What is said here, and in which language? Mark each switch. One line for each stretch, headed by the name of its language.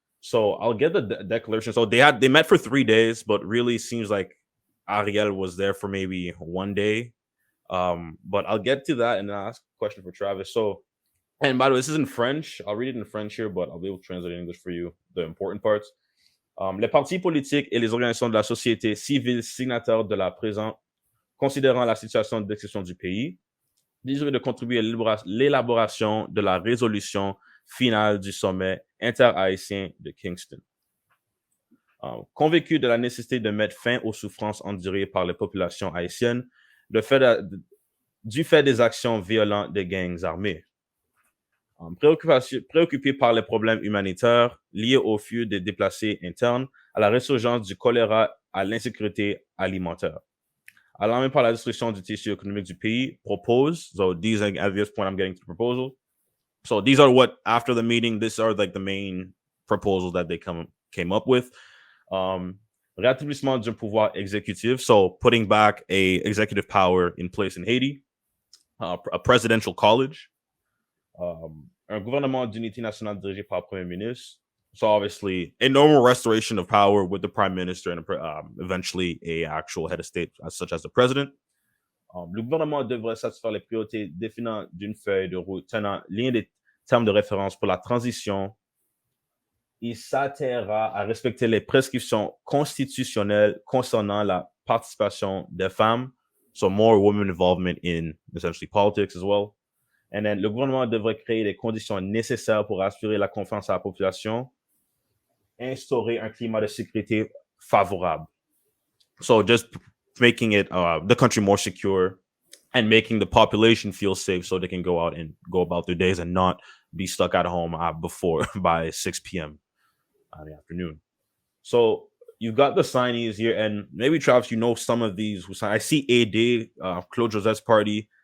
English: So I'll get the declaration. So they met for 3 days, but really seems like Ariel was there for maybe one day. But I'll get to that and then I'll ask a question for Travis. So, and by the way, this is in French. I'll read it in French here, but I'll be able to translate in English for you, the important parts.
French: Les partis politiques et les organisations de la société civile signataires de la présente, considérant la situation d'exception du pays, désirent de contribuer à l'élaboration de la résolution finale du sommet interhaïtien de Kingston. Convaincu de la nécessité de mettre fin aux souffrances endurées par les populations haïtiennes du fait des actions violentes des gangs armés. Préoccupé par les problèmes humanitaires liés au flux des déplacés internes, à la résurgence du choléra, à l'insécurité alimentaire. Alarmé par la destruction du tissu économique du pays, propose,
English: so these, like, at this point I'm getting to the proposal. So these are what, after the meeting, these are like the main proposals that they came up with.
French: Rétablissement d'un pouvoir exécutif,
English: so putting back a executive power in place in Haiti, a presidential college,
French: un gouvernement d'unité nationale dirigé par Premier ministre.
English: So obviously a normal restoration of power with the prime minister and eventually a actual head of state, such as the president.
French: Le gouvernement devrait satisfaire les priorités définies d'une feuille de route tenant ligne des termes de référence pour la transition. Il s'attelera à respecter les prescriptions constitutionnelles concernant la participation des femmes,
English: so more women involvement in essentially politics as well. And then
French: le gouvernement devrait créer les conditions nécessaires pour assurer la confiance à la population, instaurer un climat de sécurité favorable.
English: So just making it the country more secure and making the population feel safe so they can go out and go about their days and not be stuck at home by 6 p.m. in the afternoon. So you've got the signees here, and maybe Travis, you know some of these who sign. I see AD, Claude Josette's party.